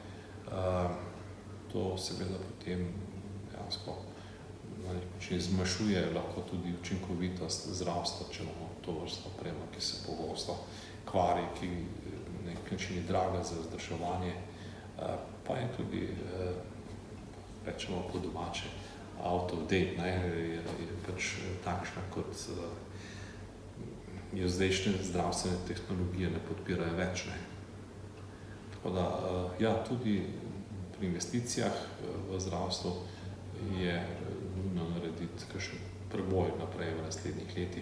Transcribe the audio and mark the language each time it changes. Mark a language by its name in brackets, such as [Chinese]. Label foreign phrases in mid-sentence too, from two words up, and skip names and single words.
[Slovenian] To seveda potem dejansko na nek način zmanjšuje lahko tudi učinkovitost zdravstva, če imamo to vrsto opremo, ki se pogosto kvari, ki na nek način je draga za vzdrževanje, pa je tudi, rečemo po domače, [English] out of date, [Slovenian] je pač takšna, kot jo zdajšnje zdravstvene tehnologije ne podpirajo več. Tako da, ja, tudi pri investicijah v zdravstvu je nujno narediti kakšen preboj naprej v naslednjih letih.